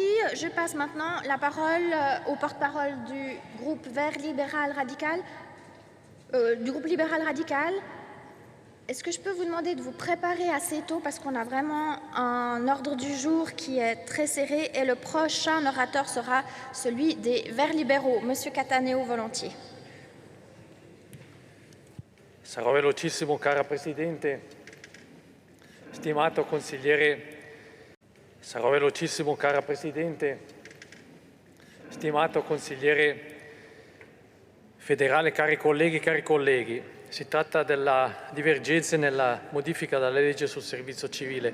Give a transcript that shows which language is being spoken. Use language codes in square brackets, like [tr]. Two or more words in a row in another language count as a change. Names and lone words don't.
[fr] Je passe maintenant la parole au porte-parole du groupe Vert libéral radical. Est-ce que je peux vous demander de vous préparer assez tôt parce qu'on a vraiment un ordre du jour qui est très serré et le prochain orateur sera celui des Verts libéraux. Monsieur Cattaneo, volontiers. [it] Sarò velocissimo, cara Presidente. Stimato consigliere, sarò velocissimo, cara Presidente. Stimato consigliere federale, cari colleghi, si tratta della divergenza nella modifica della legge sul servizio civile.